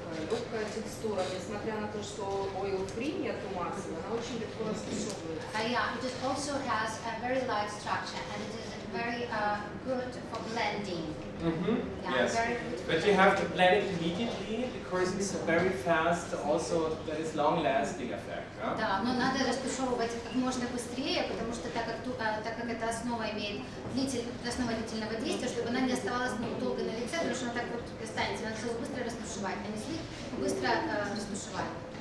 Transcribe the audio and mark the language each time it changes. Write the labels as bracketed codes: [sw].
[ru] Легкая текстура, несмотря на то, что [en] oil-free [ru] нету масла, она очень легко растушевывается. [en] Yeah, it also has a very light structure, and it is very good for blending. Yeah, Yes, very good. but you have to blend it immediately because it's very fast. Also, that is long-lasting effect. Huh? [ru] Да, но надо растушевывать как можно быстрее, потому что так как эта основа имеет основа длительного действия, чтобы она не оставалась долго на лице, потому что она так вот останется, надо все быстро растушевать, нанесли, быстро растушевать.